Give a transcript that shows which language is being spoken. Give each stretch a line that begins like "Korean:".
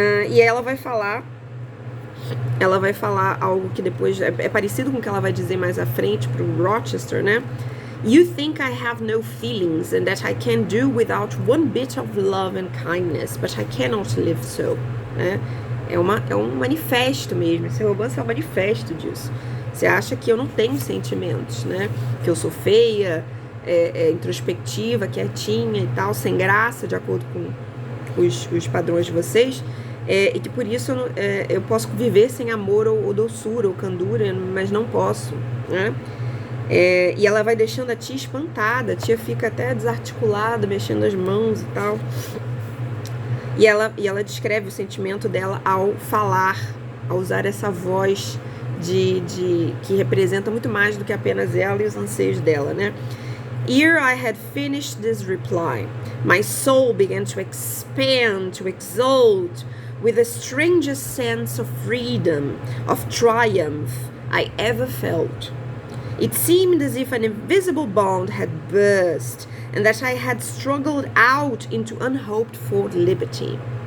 Portuguese: E ela vai falar algo que depois é parecido com o que ela vai dizer mais à frente pro Rochester, né?
English: You think I have no feelings and that I can do without one bit of love and kindness, but I cannot live so, né?
Portuguese: É um manifesto mesmo, esse romance é um manifesto disso. Você acha que eu não tenho sentimentos, né? Que eu sou feia, introspectiva, quietinha e tal, sem graça, de acordo com os padrões de vocês, e que por isso eu posso viver sem amor ou doçura ou candura, mas não posso, né? E ela vai deixando a tia espantada, a tia fica até desarticulada, mexendo as mãos e tal. E ela descreve o sentimento dela ao falar, ao usar essa voz que representa muito mais do que apenas ela e os anseios dela, né?
English: Ere I had finished this reply, my soul began to expand, to exult, with the strangest sense of freedom, of triumph I ever felt. It seemed as if an invisible bond had burst, and that I had struggled out into unhoped for liberty.